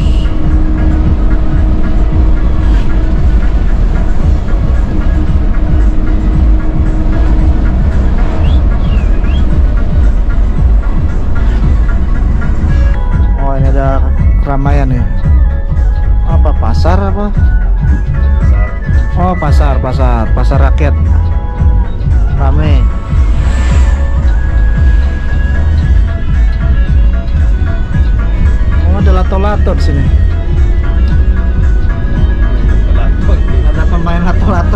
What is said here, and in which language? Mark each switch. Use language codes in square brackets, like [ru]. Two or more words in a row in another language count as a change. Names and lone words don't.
[id] Oh ini ada keramaian ya. Apa pasar apa? Oh pasar rakyat. Rame. Oh ada lato-lato di sini. Ada pemain lato-lato.